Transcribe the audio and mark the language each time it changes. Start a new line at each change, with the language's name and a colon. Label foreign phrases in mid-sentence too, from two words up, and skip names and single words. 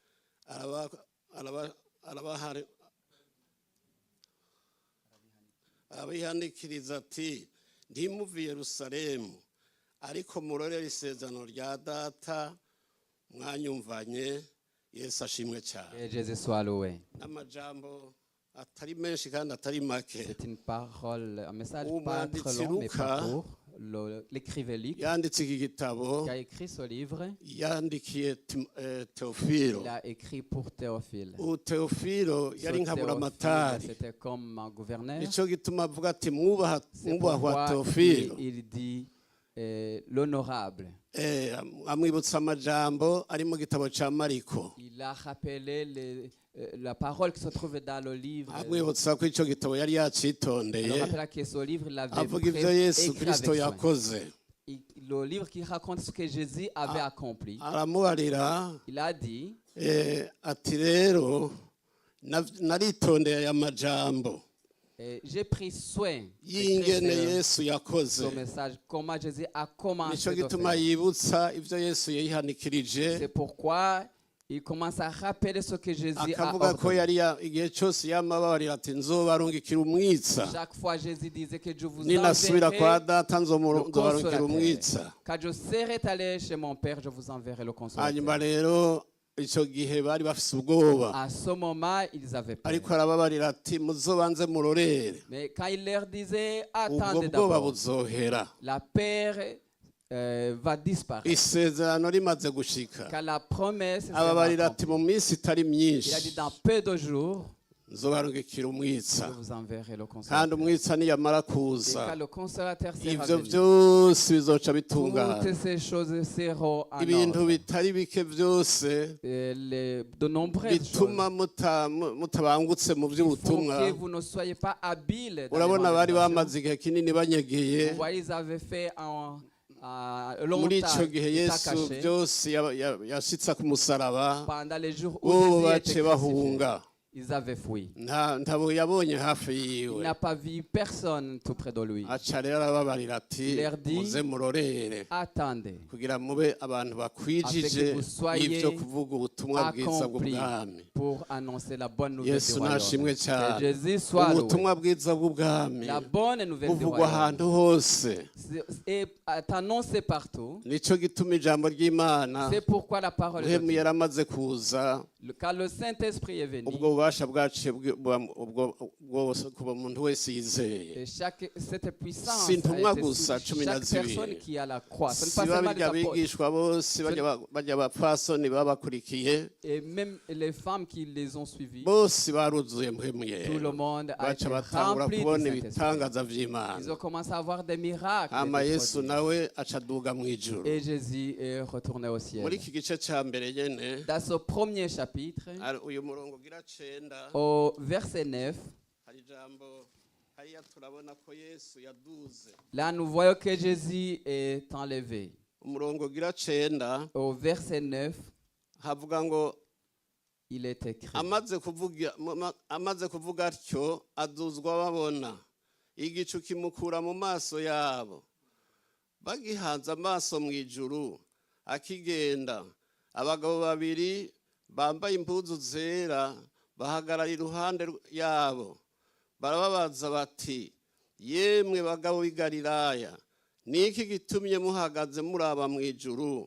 Rundi: arabihanikiriza ati ntimuve i Yerusalemu ariko murorere isezerano rya data mwanyumvanye. Yesu ashimwe cyane.
French: Et Jésus soit loué.
Rundi: N'amajambo atari menshi kandi atari make.
French: C'est une parole, un message pas très long, mais pas court. L'écrivain Luc, qui
Rundi: yanditse iki gitabo
French: a écrit ce livre,
Rundi: yandikiye Teofilo.
French: il a écrit pour Théophile.
Rundi: Teofilo
French: Ce
Rundi: yari
French: Théophile,
Rundi: nkaburamatari,
French: c'était comme un gouverneur.
Rundi: nico gituma avuga ati
French: C'est
Rundi: mwubahwa
French: pourquoi
Rundi: Teofilo.
French: il dit l'honorable.
Rundi: Amwibutsa amajambo ari mu gitabo ca Mariko,
French: Il a rappelé la parole qui se trouve dans le livre.
Rundi: amwibutsa ko ico gitabo yari
French: Il
Rundi: yacitondeye,
French: rappelle que ce livre, il l'avait
Rundi: avuga ivyo Yesu
French: écrit
Rundi: Kristo
French: avec soin.
Rundi: yakoze.
French: Le livre qui raconte ce que Jésus avait accompli.
Rundi: Aramubarira
French: Il a dit,
Rundi: ati rero naritondeye aya majambo
French: Et j'ai pris soin
Rundi: y'ingene
French: d'écrire
Rundi: Yesu yakoze.
French: ce message, comment Jésus a commencé
Rundi: Nico
French: de
Rundi: gituma
French: faire.
Rundi: yibutsa ivyo Yesu yihanikirije,
French: C'est pourquoi il commence à rappeler ce que Jésus a
Rundi: akavuga ko
French: ordonné.
Rundi: yari igihe cyose yamababarira ati nzobarungikira umwitsa,
French: Chaque fois, Jésus disait que je vous
Rundi: ninasubira kwa
French: enverrai
Rundi: data
French: le
Rundi: nzobarungikira umwitsa.
French: consolateur. Quand je serai allé chez mon Père, je vous enverrai le
Rundi: Hanyuma
French: consolateur.
Rundi: rero ico gihe bari bafise ubwoba,
French: À ce moment, ils avaient peur.
Rundi: ariko arababarira ati muzobanze murorere,
French: Mais quand il leur disait,
Rundi: ubwo
French: attendez
Rundi: bwoba
French: d'abord,
Rundi: buzohera.
French: la peur va disparaître.
Rundi: Isezerano rimaze gushika,
French: Quand la promesse sera
Rundi: ababarira ati
French: accomplie.
Rundi: mu minsi itari
French: Il a
Rundi: myinshi
French: dit, dans peu de jours,
Rundi: nzobarungikira
French: je
Rundi: umwitsa,
French: vous enverrai le
Rundi: kandi
French: consolateur.
Rundi: umwitsa niyamara
French: Et
Rundi: kuza
French: quand le consolateur sera
Rundi: ivyo
French: venu,
Rundi: vyose bizoca bitungana.
French: toutes ces choses seront en
Rundi: Ibintu
French: ordre.
Rundi: bitari bike vyose
French: De nombreuses
Rundi: bituma
French: choses
Rundi: mutabangutse mu
French: font
Rundi: vy'ubutumwa.
French: que vous ne soyez pas habiles dans
Rundi: Urabona bari
French: l'évangélisation.
Rundi: bamaze igihe kinini banyegeye,
French: Vous voyez, ils avaient fait
Rundi: muri
French: longtemps
Rundi: ico gihe
French: état
Rundi: Yesu
French: caché.
Rundi: byose yashitsa ku musaraba,
French: Pendant les jours où
Rundi: bo
French: Jésus
Rundi: bace
French: était crucifié,
Rundi: bahunga,
French: ils avaient fui.
Rundi: ntabo yabonye hafi
French: Il
Rundi: yiwe.
French: n'a pas vu personne tout près de lui.
Rundi: Aca rero arababarira ati
French: Il leur dit,
Rundi: muze murorere
French: Attendez,
Rundi: kugira mube abantu bakwijije
French: afin que vous soyez
Rundi: ivyo kuvuga ubutumwa bwiza
French: accomplis
Rundi: bw'ubwami.
French: pour annoncer la bonne nouvelle du
Rundi: Yesu nashimwe
French: royaume.
Rundi: cyane.
French: Que Jésus soit loué.
Rundi: Ubutumwa bwiza bw'ubwami
French: La bonne nouvelle du
Rundi: buvugwa
French: royaume
Rundi: ahantu hose.
French: est annoncée partout.
Rundi: Nico gituma ijambo ry'Imana
French: C'est pourquoi la parole de
Rundi: Muhemu
French: Dieu,
Rundi: yaramaze kuza,
French: quand le Saint-Esprit est venu,
Rundi: ubwo bubasha bwaciye bwose kuba umuntu wese yizeye.
French: et cette puissance
Rundi: Si ntumwa
French: a été
Rundi: gusa
French: sur
Rundi: cumi na
French: chaque
Rundi: zibiri.
French: personne qui a la croix. Ce n'est
Rundi: Si
French: pas seulement les
Rundi: babirya
French: apôtres.
Rundi: abigishwa bose bajya abapfasoni babakurikiye,
French: Et même les femmes qui les ont suivis,
Rundi: bose baruzuye Muhemu
French: tout le
Rundi: yera,
French: monde a été
Rundi: baca batangura
French: rempli du
Rundi: kubona
French: Saint-Esprit.
Rundi: ibitangaza
French: Ils
Rundi: vy'Imana.
French: ont commencé à avoir des miracles.
Rundi: Hama
French: et des
Rundi: Yesu
French: prodiges.
Rundi: nawe aca aduga mw'ijuru.
French: Et Jésus est retourné au ciel.
Rundi: Muri iki gice ca mbere nyene,
French: Dans ce premier chapitre,
Rundi: uyu murongo gira 9,
French: au verset 9,
Rundi: hari ijambo hariya turabona ko Yesu yaduze.
French: là nous voyons que Jésus est enlevé.
Rundi: Umurongo gira 9
French: Au verset 9,
Rundi: havuga ngo
French: il est écrit.
Rundi: amaze kuvuga atyo aduzwa babona, igicu kimukura mu maso yabo, bagihanze amaso mu ijuru akigenda, abagabo babiri bambaye impuzu zera bahagarara iruhande yabo, barababaza bati, yemwe bagabo b'i Galilaya, niki gitumye muhagaze muraba mu ijuru?